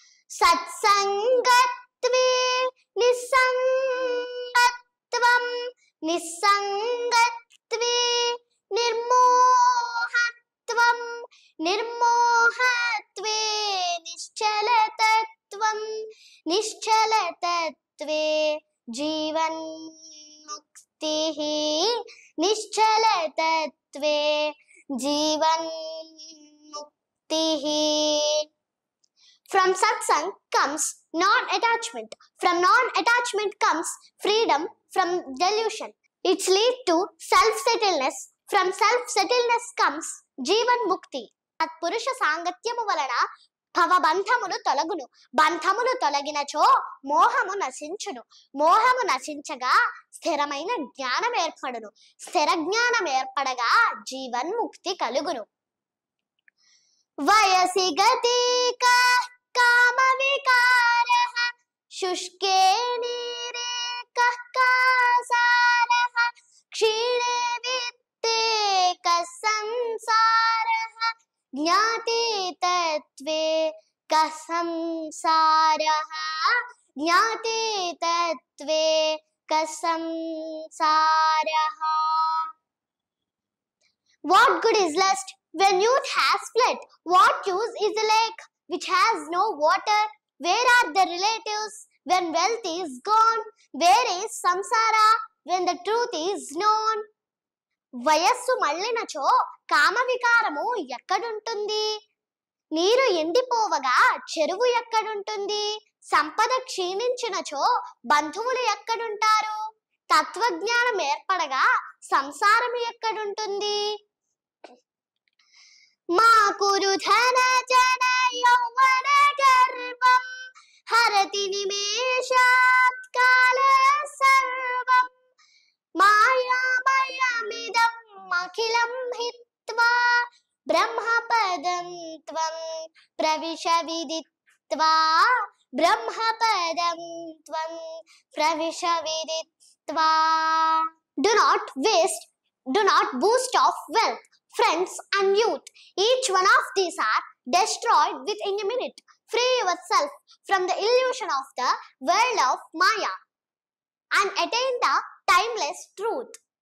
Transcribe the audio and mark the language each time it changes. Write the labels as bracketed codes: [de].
[sa] సత్సంగత్వే నిస్సంగత్వం నిస్సంగత్వే నిర్మోహత్వం నిర్మోహత్వే నిశ్చలతత్వం నిశ్చలతత్వే జీవన్ముక్తిః నిశ్చలతత్వే జీవన్ముక్తిః. [en] From satsang comes non-attachment. From non-attachment comes freedom from delusion. It leads to self-settledness. From self-settledness comes jivan mukti. [te] పురుష సాంగత్యము వలన భవబంధములు తొలగును. బంధములు తొలగినచో మోహము నశించును. మోహము నశించగా స్థిరమైన జ్ఞానం ఏర్పడును. స్థిర జ్ఞానం ఏర్పడగా జీవన్ముక్తి కలుగును. [sa] వయసి గతిక కామ వికారః శుష్కే నీరే కః కాసారః క్షీణే విత్తే కః సంసారః జ్ఞాతే తత్వే కః సంసారః జ్ఞాతే తత్వే కః సంసారః. [en] What good is lust when youth has fled? What use is the lake which has no water? Where are the relatives when wealth is gone? Where is samsara when the truth is known? [te] వయస్సు మళ్ళినచో కామ వికారము ఎక్కడుంటుంది? నీరు ఎండిపోవగా చెరువు ఎక్కడుంటుంది? సంపద క్షీణించినచో బంధువులు ఎక్కడుంటారు? తత్వజ్ఞానం ఏర్పడగా సంసారం ఎక్కడుంటుంది? [sa] మా కురు ధన జన యౌవన గర్వం హరతి నిమేషాత్ కాల సర్వం మాయామయమిదం అఖిలం హిత్వా బ్రహ్మపదం త్వం ప్రవిశ విదిత్వా బ్రహ్మపదం త్వం ప్రవిశ విదిత్వా. [en] Do not waste, do not boost of wealth, friends and youth. Each one of these are destroyed within a minute. Free yourself from the illusion of the world of Maya and attain the timeless truth.